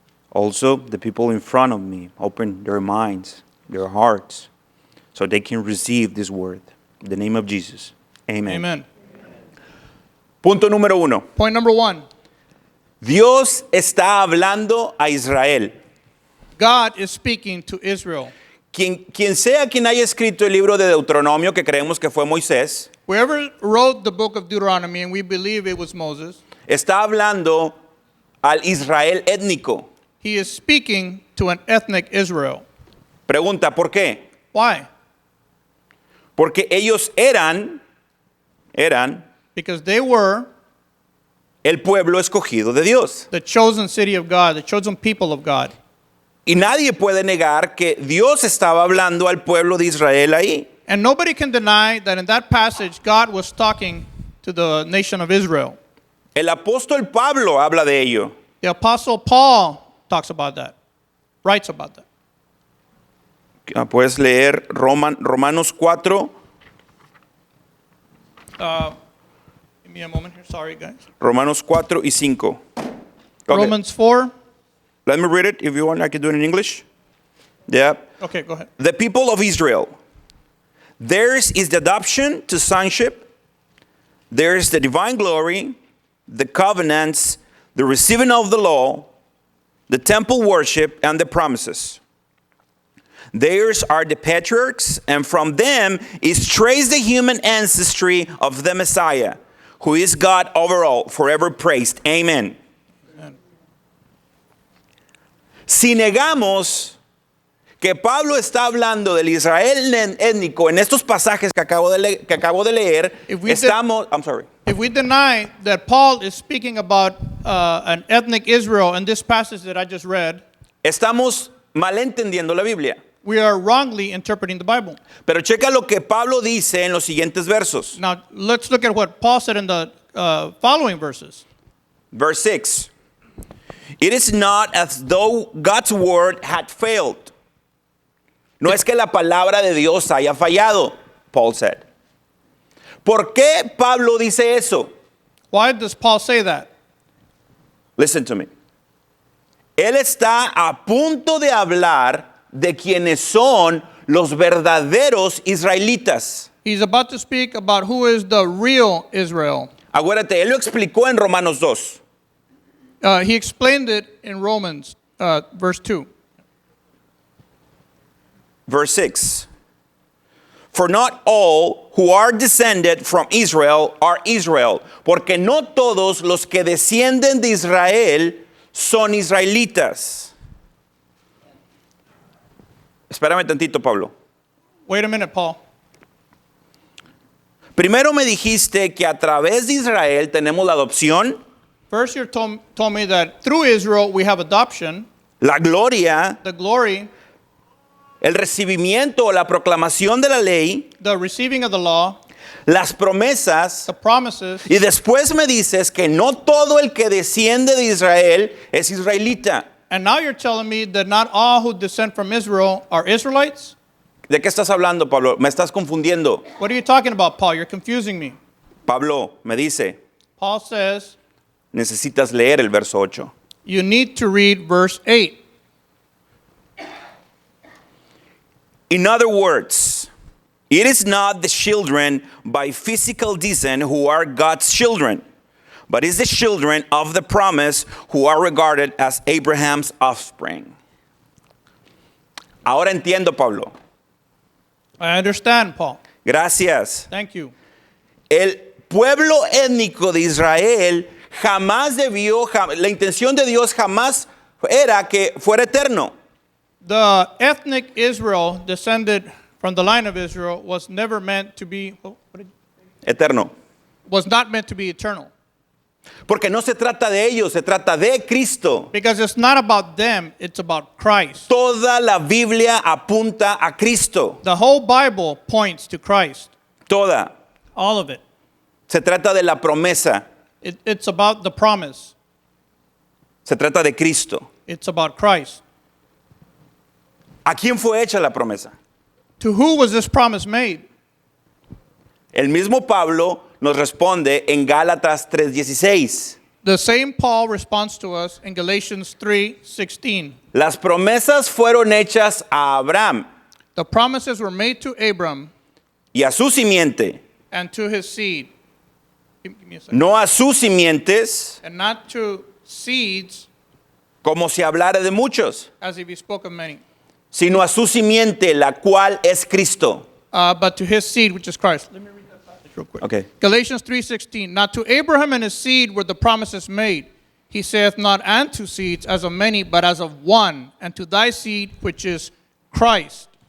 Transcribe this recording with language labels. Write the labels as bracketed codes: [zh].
[en] Also, the people in front of me, open their minds, their hearts, so they can receive this word. In the name of Jesus. Amen. amen. [es] Punto número 1. [en] Point number 1. [es] Dios está hablando a Israel. [en] God is speaking to Israel. [es] Quien sea quien haya escrito el libro de Deuteronomio, que creemos que fue Moisés, [en] Whoever wrote the book of Deuteronomy, and we believe it was Moses, [es] está hablando al Israel étnico. [en] he is speaking to an ethnic Israel. [es] Pregunta, ¿por qué? [en] Why? [es] Porque ellos eran [en] Because they were [es] el pueblo escogido de Dios. [en] the chosen city of God, the chosen people of God. [es] Y nadie puede negar que Dios estaba hablando al pueblo de Israel ahí. [en] And nobody can deny that in that passage, God was talking to the nation of Israel. [es] El apóstol Pablo habla de ello. [en] The Apostle Paul talks about that, writes about that. [es] Puedes leer Romanos 4. [en] Give me a moment here. Sorry, guys. [es] Romanos 4 y 5. Okay. [en] Romans 4. Let me read it. If you want, I can do it in English. Yeah. Okay, go ahead. The people of Israel. Theirs is the adoption to sonship. Theirs the divine glory, the covenants, the receiving of the law, the temple worship, and the promises. Theirs are the patriarchs, and from them is traced the human ancestry of the Messiah, who is God over all, forever praised. Amen. Amen. [es] Si negamos que Pablo está hablando del Israel étnico en estos pasajes que acabo de leer, [en] If we deny that Paul is speaking about an ethnic Israel in this passage that I just read, [es] estamos malentendiendo la Biblia. [en] we are wrongly interpreting the Bible. [es] Pero checa lo que Pablo dice en los siguientes versos. [en] Now, let's look at what Paul said in the following verses. Verse 6. It is not as though God's word had failed. [es] No es que la palabra de Dios haya fallado, [en] Paul said. [es] ¿Por qué Pablo dice eso? [en] Why does Paul say that? Listen to me. [es] Él está a punto de hablar de quienes son los verdaderos israelitas. [en] He's about to speak about who is the real Israel. [es] Acuérdate, él lo explicó en Romanos 2. [en] He explained it in Romans, verse 2. verse 6. For not all who are descended from Israel are Israel, [es] porque no todos los que descienden de Israel son israelitas. Espérame tantito, Pablo. [en] Wait a minute, Paul. [es] Primero me dijiste que a través de Israel tenemos la adopción, [en] First, you told me that through Israel we have adoption, [es] la gloria, [en] the glory, [es] el recibimiento o la proclamación de la ley, [en] the receiving of the law, [es] las promesas, [en] the promises, [es] y después me dices que no todo el que desciende de Israel es israelita. [en] and now you're telling me that not all who descend from Israel are Israelites? [es] ¿De qué estás hablando, Pablo? Me estás confundiendo. [en] What are you talking about, Paul? You're confusing me. [es] Pablo me dice, [en] Paul says [es] necesitas leer el verso 8. [en] you need to read verse 8. In other words, it is not the children by physical descent who are God's children, but it's the children of the promise who are regarded as Abraham's offspring. [es] Ahora entiendo, Pablo. [en] I understand, Paul. [es] Gracias. [en] Thank you. [es] El pueblo étnico de Israel jamás debió, la intención de Dios jamás era que fuera eterno. [en] The ethnic Israel descended from the line of Israel was never meant to be, [es] Eterno. [en] was not meant to be eternal. [es] Porque no se trata de ellos, se trata de Cristo. [en] Because it's not about them, it's about Christ. [es] Toda la Biblia apunta a Cristo. [en] The whole Bible points to Christ. [es] Toda. [en] All of it. [es] Se trata de la promesa. [en] It's about the promise. [es] Se trata de Cristo. [en] It's about Christ. [es] ¿A quién fue hecha la promesa? [en] To who was this promise made? [es] El mismo Pablo nos responde en Gálatas 3:16. [en] The same Paul responds to us in Galatians 3:16. [es] Las promesas fueron hechas a Abraham [en] The promises were made to Abram [es] y a su simiente, [en] and to his seed. Give me a second. [es] no a sus simientes, [en] And not to seeds [es] como si hablara de muchos, [en] as if he spoke of many, [es] sino a su simiente, la cual es Cristo. [en] but to his seed, which is Christ. Let me read that passage real quick. Okay. Galatians 3:16. Now to Abraham and his seed were the promises made. He saith not unto seeds as of many, but as of one, and to thy seed, which is Christ.